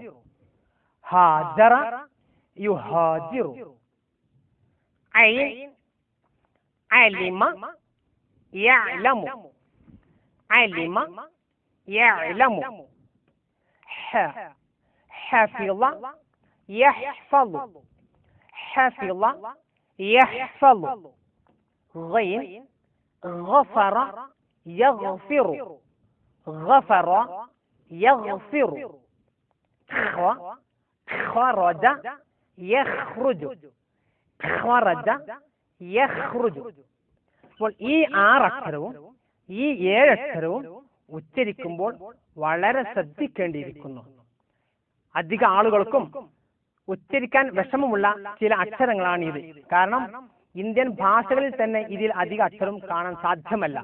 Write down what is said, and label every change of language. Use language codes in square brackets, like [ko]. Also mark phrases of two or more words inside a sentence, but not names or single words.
[ar] هاجر يهاجر. عين علم يعلم. علم يعلم. ح حفظ يحفظ. حفظ يحفظ. غين غفر يغفر. غفر يغفر. خرج يخرج. خرج يخرج. [ml] അപ്പോൾ ഈ 6 അക്ഷരവും ഈ 7 അക്ഷരവും ഉച്ചരിക്കുമ്പോൾ വളരെ ശ്രദ്ധിക്കേണ്ടിയിരിക്കുന്നു. അധിക ആളുകൾക്കും ഉച്ചരിക്കാൻ വിഷമമുള്ള ചില അക്ഷരങ്ങളാണ് ഇത്. കാരണം ഇന്ത്യൻ ഭാഷകളിൽ തന്നെ ഇതിൽ അധിക അക്ഷരം കാണാൻ സാധ്യമല്ല.